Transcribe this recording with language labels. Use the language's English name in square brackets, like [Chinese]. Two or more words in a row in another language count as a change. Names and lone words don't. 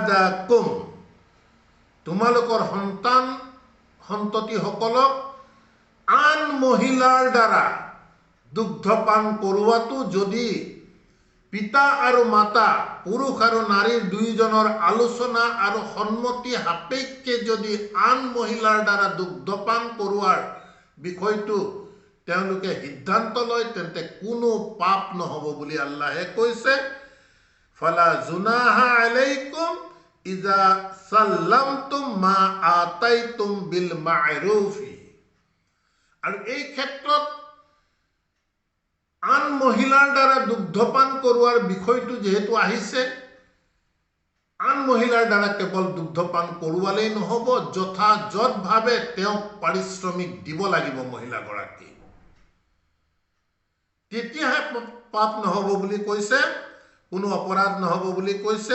[Assamese] আওলাদাকুম তোমালোকৰ সন্তান সন্ততিসকলক আন মহিলাৰ দ্বাৰা দুগ্ধপান কৰোৱাটো যদি পিতা আৰু মাতা পুৰুষ আৰু নাৰীৰ দুয়োজনৰ আলোচনা আৰু সন্মতি সাপেক্ষে যদি আন মহিলাৰ দ্বাৰা দুগ্ধপান কৰোৱাৰ বিষয়টো তেওঁলোকে সিদ্ধান্ত লয় তেন্তে কোনো পাপ নহব বুলি আল্লাহে কৈছে [Arabic] فلا جناح عليكم إذا سلمتم ما آتيتم بالمعروف. [Assamese] আৰু এই ক্ষেত্ৰত আন মহিলাৰ দ্বাৰা দুগ্ধপান কৰোৱাৰ বিষয়টো যেহেতু আহিছে, আন মহিলাৰ দ্বাৰা কেৱল দুগ্ধপান কৰোৱালেই নহব, যথাযথভাৱে তেওঁক পাৰিশ্ৰমিক দিব লাগিব মহিলাগৰাকী, তেতিয়াহে পাপ নহব বুলি কৈছে, কোনো অপৰাধ নহব বুলি কৈছে।